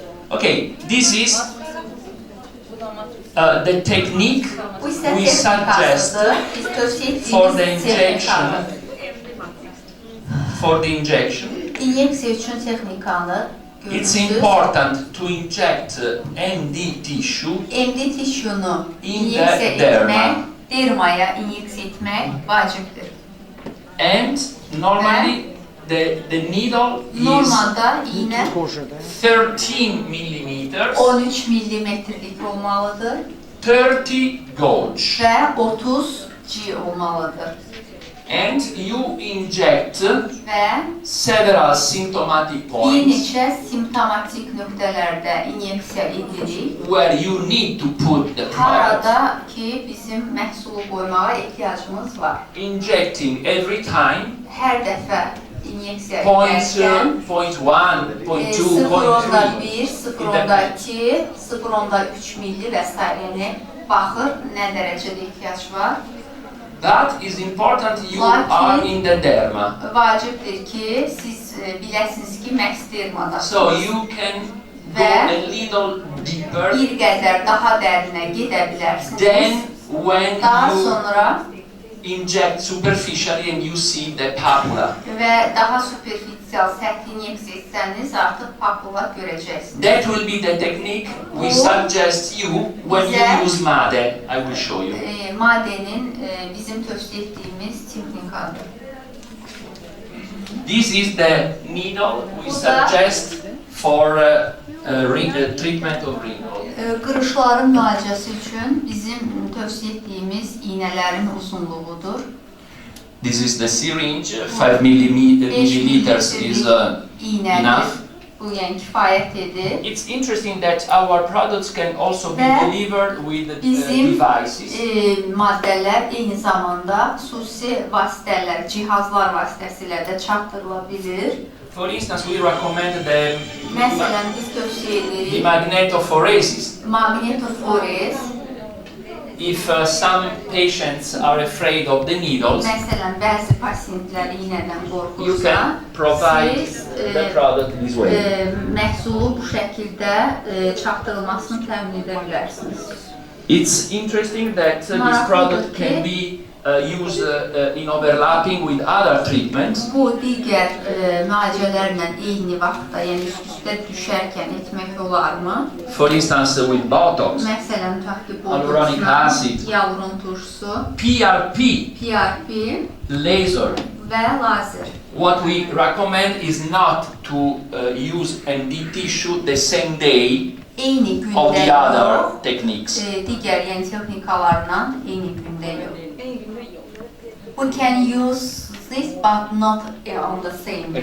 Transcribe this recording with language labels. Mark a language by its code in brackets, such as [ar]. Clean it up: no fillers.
[en] Okay, this is the technique [az] Bu isə [en] we suggest [az] texnikasıdır. Biz tövsiyə [en] for the [az] etdiyimiz [en] injection. [az] texnikadır. [en] For the injection, [az] İnyeksiya üçün texnikanı [en] it's [az] görürsünüz. [en] important to inject MD tissue [az] MD tissue-nu [en] In [az] inyeksiya [en] the derma. [az] etmək, dermaya inyeksiya etmək vacibdir. [en] and normally the needle is [az] Normalda iynə [en] 13 millimeters, [az] 13 millimetrlik olmalıdır [en] 30 gauge, [az] və 30 G olmalıdır. [en] and you inject [az] Və [en] several symptomatic [az] bir [en] points [az] neçə simptomatik nöqtələrdə inyeksiya edirik. [en] where you need to put the product. [az] Harada ki bizim məhsulu qoymağa ehtiyacımız var. [en] Injecting every time [az] Hər dəfə inyeksiya [en] point [az] edərkən [en] 0.1, 0.2, 0.3. [az] 0.1, 0.2, 0.3 milli və s. Yəni baxır nə dərəcədə ehtiyac var. [en] That is important. You [az] Lakin- [en] are in the derma, [az] Vacibdir ki siz biləsiniz ki məhz dermadasınız. [en] so you can go [az] Ve- [en] a little deeper. [az] Bir qədər daha dərinə gedə bilərsiniz. [en] Then when [az] Daha [en] you [az] sonra [en] inject superficially and you see the papula. [az] Və daha superficial səthi inyeksiya etsəniz artıq papula görəcəksiniz. [en] That will be the technique we suggest you when you use MADE. I will show you. [az] MADE'nin bizim tövsiyə etdiyimiz texnikadır. [en] This is the needle we suggest for treatment of renal. [az] Qırışların müalicəsi üçün bizim tövsiyə etdiyimiz iynələrin uzunluğudur. [en] This is the syringe, 5 milliliters is enough. [az] Bu yəni kifayət edir. [en] It's interesting that our products can also be delivered with [az] Bizim [en] devices. [az] Maddələr eyni zamanda xüsusi vasitələr, cihazlar vasitəsilə də çatdırıla bilir. [en] For instance, we recommend the [az] Məsələn, biz tövsiyə edirik [en] magnetophoresis. [az] magnetofores. [en] If some patients are afraid of the needles, [az] Məsələn, bəzi pasiyentlər iynədən [en] you [az] qorxursa, [en] can provide the product this way. [az] Məhsulu bu şəkildə çatdırılmasını təmin edə bilərsiniz. [en] It's interesting that this product can be used in overlapping with other treatments. [az] Bu digər müalicələrlə eyni vaxtda, yəni üst-üstə düşərkən etmək olarmı? [en] For instance, with Botox, [az] Məsələn, tutaq ki, [en] hyaluronic acid, [az] yalurun turşusu, PRP [en] laser. [az] və lazer. [en] What we recommend is not to use MD tissue the same day [az] Eyni [en] of [az] gündə [en] the other [az] yox, [en] techniques. [az] digər yəni texnikalarla eyni gündə yox. [en] We can use this but not on the same day.